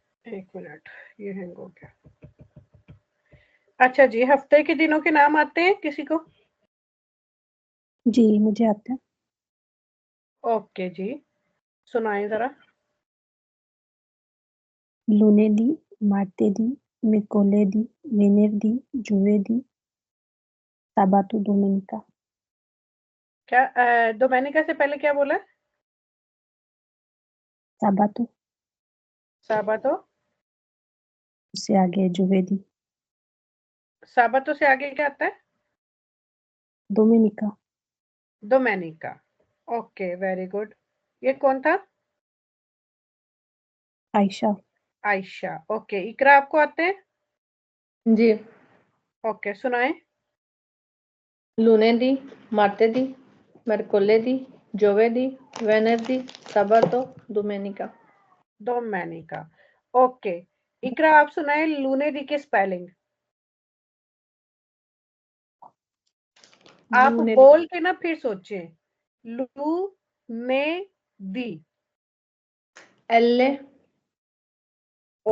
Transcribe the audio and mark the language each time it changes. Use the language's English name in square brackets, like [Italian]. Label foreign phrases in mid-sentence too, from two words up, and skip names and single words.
[Urdu] ایک منٹ، یہ ہینگ ہو گیا. اچھا جی، ہفتے کے دنوں کے نام آتے ہیں کسی کو? جی مجھے آتا ہے. اوکے جی، سنائیں ذرا. [Italian] lunedì, martedì, mercoledì, venerdì, giovedì, sabato, domenica। [Urdu] کیا ڈومینیکا سے پہلے کیا بولا? [Italian] sabato, साबातो। [Urdu] اس سے آگے giovedì, سباتو سے آگے کیا آتا ہے? [Italian] domenica, [English] डोमेनिका। OK, very good. [Urdu] یہ کون تھا? आयशा, عائشہ۔ اوکے، اقرا آپ کو آتے ہیں? जी। اوکے، سنائیں. [Italian] lunedì, martedì, mercoledì, giovedì, venerdì, sabato, domenica। डोमेनिका। [Urdu] اوکے، اقرا آپ سنائیں لونیدی کے اسپیلنگ. आप [Italian] lunedì, [Urdu] بول کے نہ پھر سوچیں. [Italian] lu ne dì. L O